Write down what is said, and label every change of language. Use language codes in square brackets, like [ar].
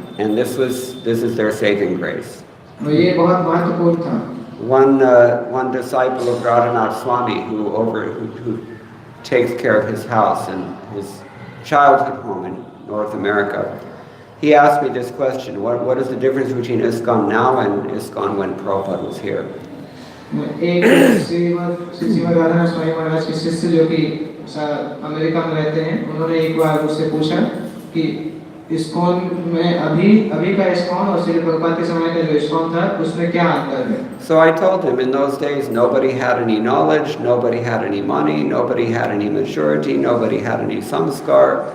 [en] And this is their saving grace. [hi] और ये बहुत महत्वपूर्ण था। [en] One disciple of Radhanath Swami who takes care of his house and his childhood home in North America, he asked me this question: What is the difference between ISKCON now and ISKCON when Prabhupada was here? [hi] एक श्रीमद राधानाथ स्वामी महाराज के शिष्य जो कि America में रहते हैं, उन्होंने एक बार उससे पूछा कि इस्कॉन में अभी का इस्कॉन और श्री प्रभुपाद के समय का जो इस्कॉन था उसमें क्या अंतर है? [en] So I told him in those days nobody had any knowledge, nobody had any money, nobody had any maturity, nobody had any samskar.